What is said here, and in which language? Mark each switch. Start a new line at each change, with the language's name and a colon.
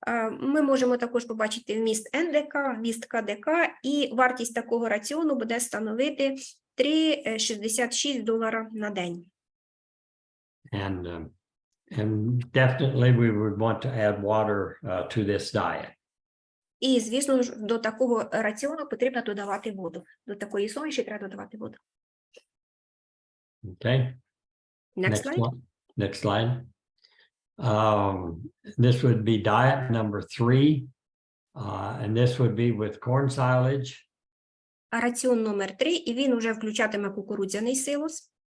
Ukrainian: Ми можемо також побачити вміст НДК, вміст КДК, і вартість такого раціону буде становити $3.66 на день.
English: And definitely we would want to add water to this diet.
Ukrainian: І, звісно ж, до такого раціону потрібно додавати воду. До такої суміші треба додавати воду.
English: Okay. Next slide. Next slide. This would be diet number 3, and this would be with corn silage.
Ukrainian: Раціон номер 3, і він уже включатиме кукурудзяний силос.